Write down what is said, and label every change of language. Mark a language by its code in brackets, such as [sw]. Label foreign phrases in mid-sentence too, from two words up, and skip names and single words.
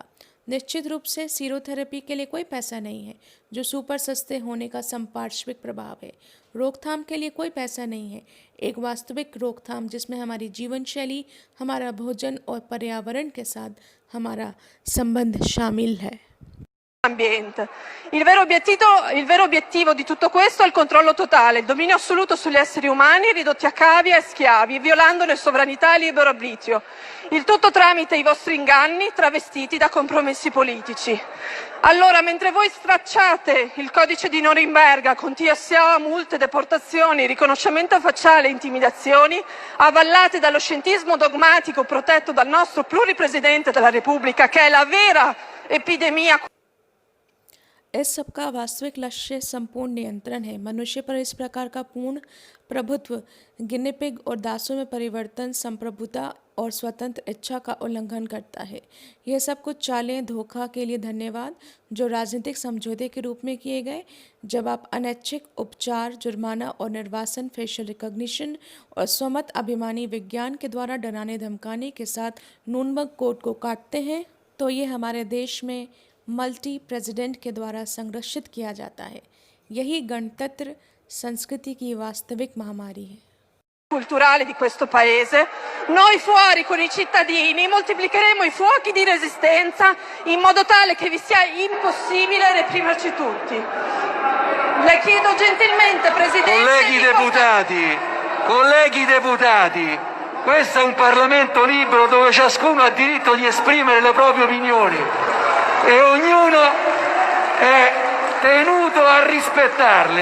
[hi] निश्चित रूप से सीरोथेरेपी के लिए कोई पैसा नहीं है, जो सुपर सस्ते होने का संपार्श्विक प्रभाव है। रोकथाम के लिए कोई पैसा नहीं है, एक वास्तविक रोकथाम जिसमें हमारी जीवन शैली, हमारा भोजन और पर्यावरण के साथ हमारा संबंध शामिल है। [it] ambiente. Il vero obiettivo di tutto questo è il controllo totale, il dominio assoluto sugli esseri umani ridotti a cavie e schiavi, violandone sovranità e libero arbitrio. Il tutto tramite i vostri inganni travestiti da compromessi politici. Allora, mentre voi stracciate il codice di Norimberga con TSA, multe, deportazioni, riconoscimento facciale e intimidazioni, avallate dallo scientismo dogmatico protetto dal nostro pluripresidente della Repubblica, che è la vera epidemia. [hi] इस सब का वास्तविक लक्ष्य संपूर्ण नियंत्रण है। मनुष्य पर इस प्रकार का पूर्ण प्रभुत्व गिनेपिग और दासों में परिवर्तन, संप्रभुता और स्वतंत्र इच्छा का उल्लंघन करता है। यह सब कुछ चालें धोखा के लिए धन्यवाद, जो राजनीतिक समझौते के रूप में किए गए, जब आप अनैच्छिक उपचार, जुर्माना और निर्वासन, [en] facial recognition [hi] और स्वमत अभिमानी विज्ञान के द्वारा डराने धमकाने के साथ नूर्नबर्ग कोड को काटते हैं, तो ये हमारे देश में [en] multi president [hi] के द्वारा संरक्षित किया जाता है। यही गणतंत्र संस्कृति की वास्तविक महामारी है। [it] Culturale di questo paese, noi fuori con i cittadini moltiplicheremo i fuochi di resistenza in modo tale che vi sia impossibile reprimerci tutti. Le chiedo gentilmente, Presidente... Colleghi deputati, questo è un Parlamento libero dove ciascuno ha diritto di esprimere le proprie opinioni e ognuno è tenuto a rispettarle.